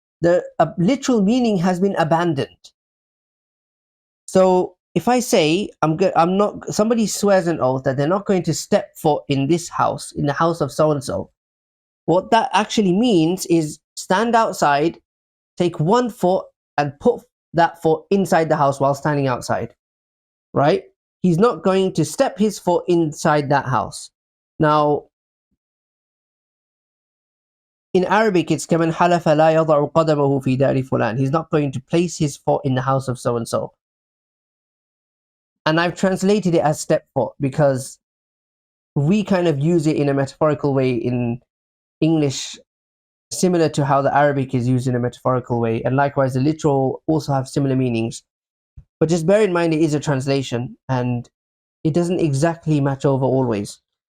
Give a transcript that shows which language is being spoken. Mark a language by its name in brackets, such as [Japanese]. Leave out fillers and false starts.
[English] The literal meaning has been abandoned. So if I say somebody swears an oath that they're not going to step foot in this house, in the house of so and so, what that actually means is stand outside, take one foot and put that foot inside the house while standing outside, right? He's not going to step his foot inside that house. Now, in Arabic, it's [Arabic] كَمَنْ حَلَفَ لَا يَضَعُ قَدَمَهُ فِي دَارِ فُلَانٍ. [English] He's not going to place his foot in the house of so and so. And I've translated it as step foot because we kind of use it in a metaphorical way in English, similar to how the Arabic is used in a metaphorical way. And likewise, the literal also have similar meanings. But just bear in mind, it is a translation and it doesn't exactly match over always.